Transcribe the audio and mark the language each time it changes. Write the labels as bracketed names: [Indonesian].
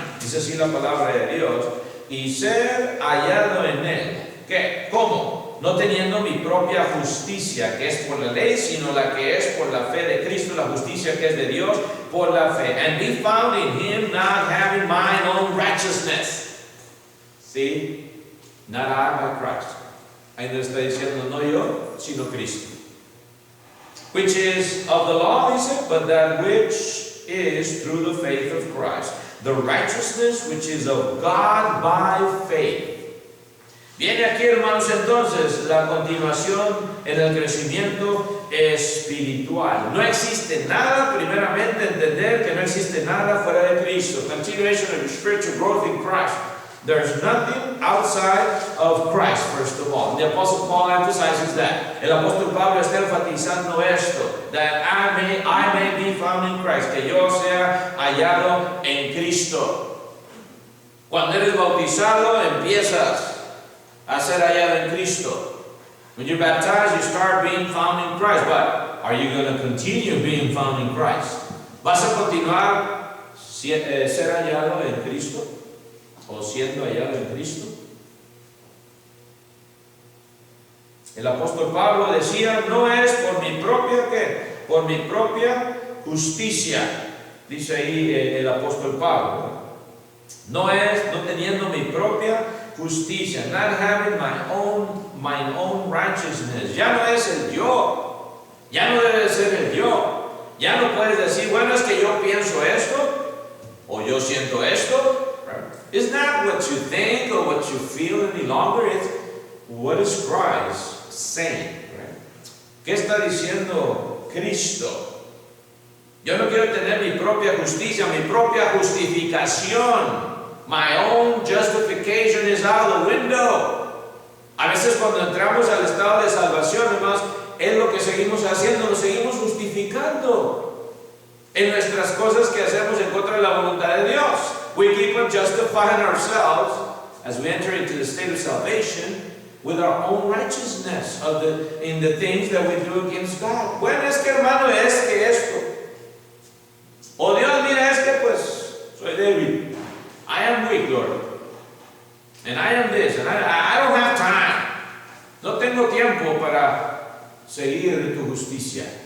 [Spanish] Dice así la palabra de Dios, y ser hallado en Él. ¿Qué? ¿Cómo? No teniendo mi propia justicia, que es por la ley, sino la que es por la fe de Cristo, la justicia que es de Dios por la fe. [English] And be found in Him, not having mine own righteousness. See, not I, but Christ. [Spanish] Ahí nos está diciendo, no yo, sino Cristo. [English] Which is of the law, dice, but that which is through the faith of Christ. The righteousness which is of God by faith. [Spanish] Viene aquí, hermanos, entonces, la continuación en el crecimiento espiritual. No existe nada, primeramente, entender que no existe nada fuera de Cristo. [English] Continuation of your spiritual growth in Christ. There's nothing outside of Christ, first of all. The Apostle Paul emphasizes that. [Spanish] El apóstol Pablo está enfatizando esto, [English] that I may be found in Christ, [Spanish] que yo sea hallado en Cristo. Cuando eres bautizado, empiezas a ser hallado en Cristo. [English] When you're baptized, you start being found in Christ. But are you going to continue being found in Christ? [Spanish] ¿Vas a continuar ser hallado en Cristo? ¿O siendo hallado en Cristo? El apóstol Pablo decía, no es por mi propia, ¿qué? Por mi propia justicia. Dice ahí el apóstol Pablo. No teniendo mi propia justicia, [English] not having my own righteousness. [Spanish] Ya no es el yo, ya no debe ser el yo. Ya no puedes decir, bueno, es que yo pienso esto, o yo siento esto. [English] It's not what you think or what you feel any longer, it's what is Christ saying. Right? [Spanish] ¿Qué está diciendo Cristo? Yo no quiero tener mi propia justicia, mi propia justificación. [English] My own justification is out of the window. [Spanish] A veces cuando entramos al estado de salvación, hermanos, es lo que seguimos haciendo, nos seguimos justificando en nuestras cosas que hacemos en contra de la voluntad de Dios. [English] We keep on justifying ourselves as we enter into the state of salvation with our own righteousness in the things that we do against God. [Spanish] Bueno, es que hermano, es que esto. O Dios, mira, es que pues soy débil. [English] I am weak, Lord. And I am this. And I don't have time. [Spanish] No tengo tiempo para seguir tu justicia.